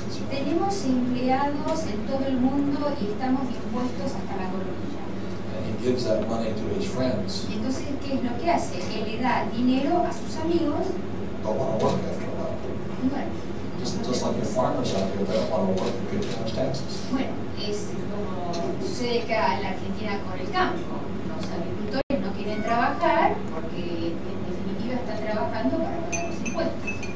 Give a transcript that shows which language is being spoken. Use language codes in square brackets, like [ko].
[es] Tenemos empleados en todo el mundo y estamos impuestos hasta la coronilla. [en] And he gives that money to his friends, [es] Y entonces, ¿qué es lo que hace? Él le da dinero a sus amigos [en] don't want to work after a while. [es] y bueno, [en] Just like your farmers out here, they don't want to work, they pay too much taxes. [es] bueno, es como sucede acá en la Argentina con el campo. Los agricultores no quieren trabajar porque en definitiva están trabajando para pagar los impuestos.